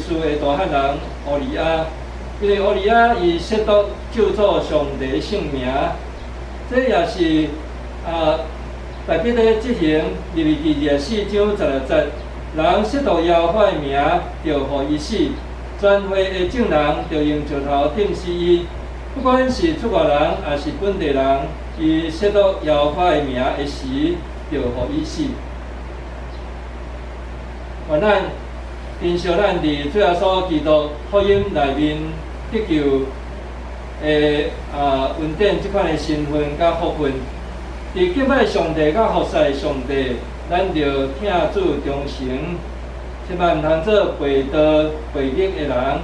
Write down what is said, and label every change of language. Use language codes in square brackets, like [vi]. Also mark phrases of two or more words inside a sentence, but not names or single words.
[nan] 斯的大汉人乌利亚，因为乌利亚伊亵渎咒诅上帝的圣名，这也是大笔的执行利未记24章16节，人亵渎耶和华的名，就互伊死；全会的证人就用石头点死伊，不管是出外人还是本地人。伊亵渎耶和华的名的时， 就互伊死。愿咱珍惜咱伫主耶稣基督福音内面得救恩典即款的身份甲福分。伫敬拜上帝甲服侍上帝，咱着听主忠诚，千万毋通做背道背逆的人。